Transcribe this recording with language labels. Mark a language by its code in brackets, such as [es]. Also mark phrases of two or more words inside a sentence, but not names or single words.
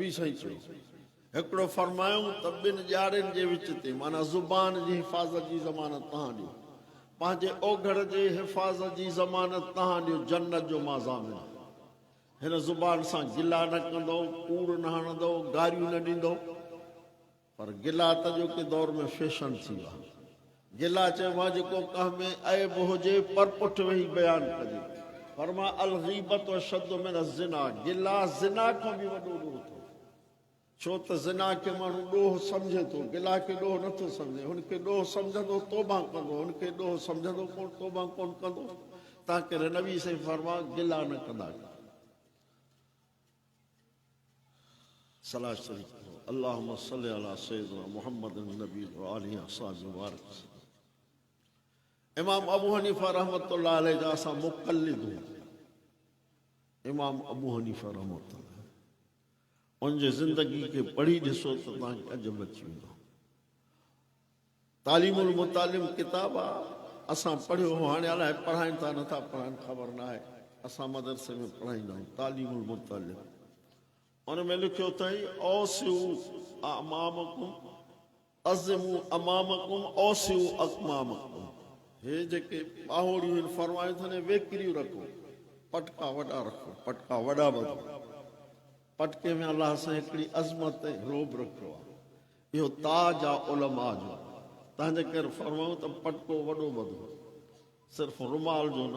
[sd] नबी साईं चयो एकड़ो फरमायूं त बिन ॼाड़ियुनि जे विच ते माना ज़ुबान जी हिफ़ाज़त जी ज़मानत तव्हां ॾियो, पंहिंजे ओघड़ जे हिफ़ाज़त जी ज़मानत तव्हां ॾियो, जन्नत जो मां ज़ामिन। हिन ज़ुबान सां गिला न कंदो, कूड़ न हणंदो, गारियूं न ॾींदो। पर गिला त अॼोके दौर में फैशन थी वियो आहे। गिला चइबो आहे जेको कंहिं में ऐब हुजे पर पुठि वेही बयानु कजे। फरमा [ar] الغيبة أشد من الزنا, [sd] गिला ज़िना खां बि वॾो ॾोह अथव। छो त ज़िना खे माण्हू ॾोह सम्झे थो, गिला खे ॾोह नथो सम्झे। हुनखे ॾोह सम्झंदो तौबा कंदो, हुनखे ॾोह सम्झंदो कोन तौबा कोन कंदो। तव्हां करे नबी साईं फरमा गिला न कंदा। सलाह शरीफ़ [ar] اللهم صل على سيدنا محمد نبي وآله أصحابه مبارك. [sd] इमाम अबू हनीफा [ar] رحمة الله عليه [sd] जा असां मुक़ल्लिद हूं। इमाम अबू हनीफा रहमतुल्लाह उनजी ज़िंदगी खे पढ़ी ॾिसो त तव्हांखे अजब अची वेंदो। तालीमुल मुतालिम किताब आहे, असां पढ़ियो हो, हाणे अलाए पढ़ाइनि था नथा पढ़ाइनि ख़बर न आहे। असां मदरसे में पढ़ाईंदा आहियूं तालीमुल मुतालिम। उन में लिखियो अथई [ar] أوسعوا عمائمكم أعظموا عمائمكم أوسعوا أكمامكم. [sd] हे जेके ॿाहोड़ियूं आहिनि फरमायो अथनि वेकिरियूं रखो, पटका वॾा रखो, पटका वॾा ॿधो। पटके में अलाह सां हिकिड़ी अज़मत ऐं रोब रखियो आहे। इहो ताज आहे उलमा जो। तव्हांजे करे फरमायूं त पटको वॾो ॿधो, सिर्फ़ु रुमाल जो न।